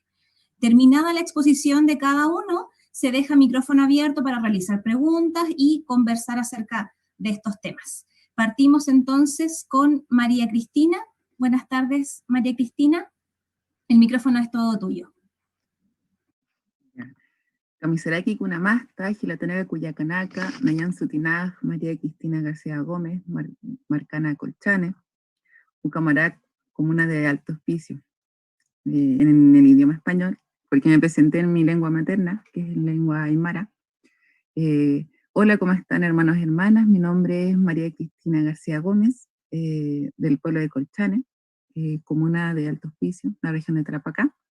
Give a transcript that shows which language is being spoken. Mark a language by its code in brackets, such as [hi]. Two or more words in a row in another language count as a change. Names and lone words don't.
[es] Terminada la exposición de cada uno, se deja micrófono abierto para realizar preguntas y conversar acerca de estos temas. Partimos entonces con María Cristina. Buenas tardes, María Cristina. El micrófono es todo tuyo. [ay] Camisaraki Kunamasta, Gilatanega Cuyacanaca, Nayan Sutinaj, María Cristina García Gómez, Marcana Colchane, Ucamarac, [es] comuna de Alto Hospicio, en el idioma español, porque me presenté en mi lengua materna, que es lengua aymara. Hola, ¿cómo están, hermanos y hermanas? Mi nombre es María Cristina García Gómez, del pueblo de Colchane, comuna de Alto Hospicio, la región de Tarapacá.